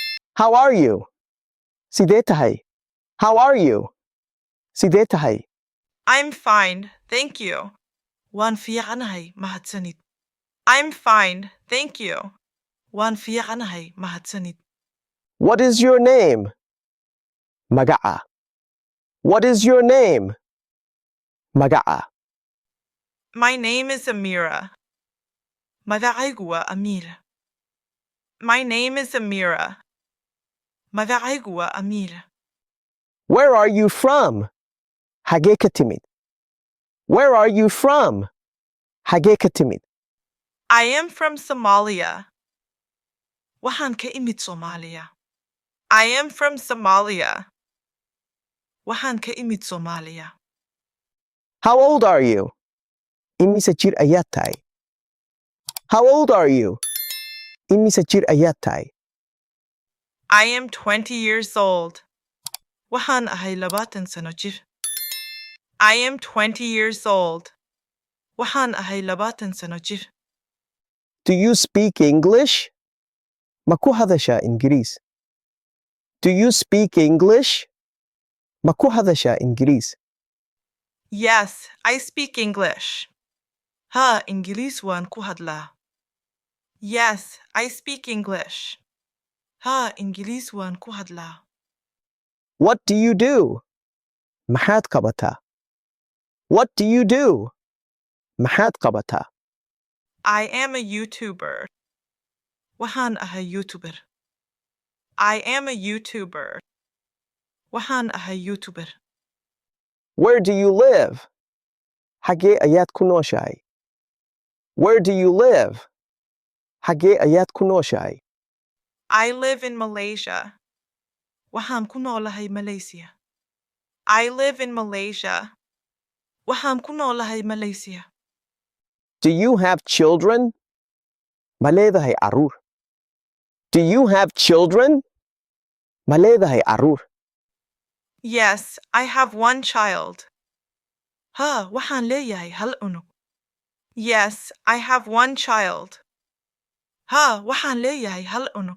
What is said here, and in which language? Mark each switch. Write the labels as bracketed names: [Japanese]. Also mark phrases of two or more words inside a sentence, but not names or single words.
[English] How are you? [Somali] Sidee tahay? [English] How are you? [Somali] Sidee tahay? [English] I'm fine, thank you. [Somali] Waan fiicanahay, mahadsanid. [English] I'm fine, thank you. [Somali] Waan fiicanahay, mahadsanid. [English] What is your name? Magaca. What is your name? Magaca. My name is Amira. [Somali] Magacaygu waa Amir. [English] My name is Amira. [Somali] Magacaygu waa Amir. [English] Where are you from? [Somali] Hagee ka timid? [English] Where are you from? [Somali] Hagee ka timid? [English] I am from Somalia. [Somali] Waxaan ka imid Soomaaliya. [English] I am from Somalia. [Somali] Waxaan ka imid Soomaaliya. [English] How old are you? [Somali] Imise jir ayaad tahay? [English] How old are you? [Somali] Imise jir ayaad tahay? [English] I am 20 years old. [Somali] Waxaan ahay 20 sano jir. [English] I am 20 years old. [Somali] Waxaan ahay 20 sano jir. [English] Do you speak English? [Somali] Ma ku hadashaa Ingiriis? [English] Do you speak English? [Somali] Ma ku hadashaa Ingiriis? [English] Yes, I speak English. [Somali] Ha, Ingiriis waan ku hadlaa. [English] Yes, I speak English. [Somali] Ha, Ingiriis waan ku hadlaa. [English] What do you do? [Somali] Maxaad qabataa? [English] What do you do? [Somali] Maxaad qabataa? [English] I am a YouTuber. [Somali] Waxaan ahay YouTuber. [English] I am a YouTuber. [Somali] Waxaan ahay YouTuber. [English] Where do you live? [Somali] Hagee ayaad ku nooshahay? [English] Where do you live? [Somali] Hagee ayaad ku nooshahay? [English] I live in Malaysia. [Somali] Waxaan ku noolahay Malaysia. [English] I live in Malaysia. [Somali] Waxaan ku noolahay Malaysia. [English] Do you have children? [Somali] Ma leedahay carruur? [English] Do you have children? [Somali] Ma leedahay carruur? [English] Yes, I have one child. [Somali] Ha, waxaan leeyahay hal unug. [English] Yes, I have one child. [Somali] Ha, waxaan leeyahay hal unug.